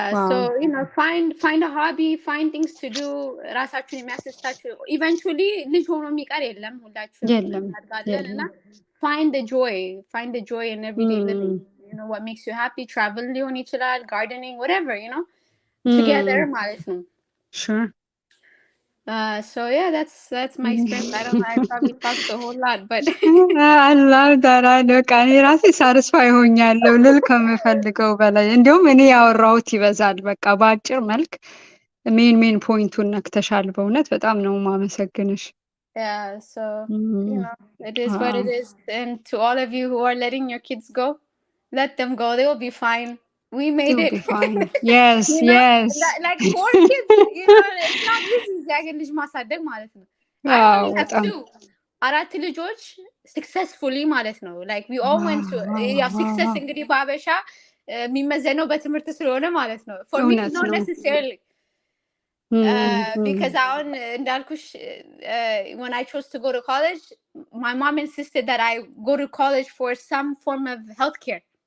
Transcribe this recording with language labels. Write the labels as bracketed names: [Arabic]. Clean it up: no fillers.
[English] So you know, find a hobby, find things to do. [Amharic] ራሳችሁን የሚያስደስታችሁ eventually ልጅ ሆኖ የሚቀር የለም ሁላችሁም እናድጋለን እና [English] find the joy in everyday living. You know what makes you happy. Travel [Amharic] ሊሆን ይችላል, [English] gardening, whatever, you know, together [Amharic] ማለት ነው. [English] Sure. So yeah, that's my experience. I don't know, I probably talked a whole lot, but I love that. [Amharic] እኔ ራሴ ሳቲስፋይ ሆኛለሁ ልል ከምፈልገው በላይ እንዲሁም እኔ ያወራሁት ይበዛል። በቃ በአጭር መልክ ሜን ፖይንቱን ነክተሻል። በእውነት በጣም ነው ማመሰግንሽ። [English] Yeah, so you know, it is what it is. And to all of you who are letting your kids go, let them go. They will be fine. We made it. Fine. Yes, you know, yes. Like 4 kids, you know, it's not easy. [Amharic] ያገን ልጅ ማሳደግ ማለት ነው. [English] I only have 2. [Amharic] 4 ልጆች successfully ማለት ነው. [English] Like we all went to success [Amharic] እንግዲህ በአበሻ የሚመዘነው በትምህርት ስለሆነ ማለት ነው. [English] For me not necessarily. Because [Amharic] አሁን እንዳልኩሽ [English] when I chose to go to college, my mom insisted that I go to college for some form of healthcare.